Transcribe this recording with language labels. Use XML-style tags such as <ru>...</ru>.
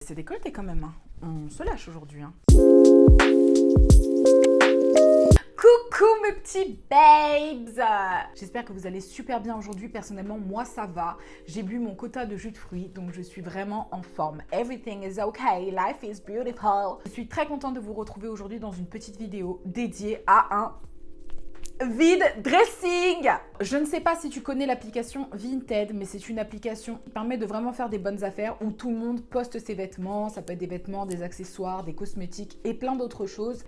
<fr>C'est décolleté quand même, hein. On se lâche aujourd'hui, hein. Coucou mes petits babes! J'espère que vous allez super bien aujourd'hui. Personnellement, moi ça va. J'ai bu mon quota de jus de fruits, donc je suis vraiment en forme.</fr> <en>Everything is okay, life is beautiful.</en> <fr>Je suis très contente de vous retrouver aujourd'hui dans une petite vidéo dédiée à un vide dressing. Je ne sais pas si tu connais l'application Vinted, mais c'est une application qui permet de vraiment faire des bonnes affaires où tout le monde poste ses vêtements. Ça peut être des vêtements, des accessoires, des cosmétiques et plein d'autres choses.</fr>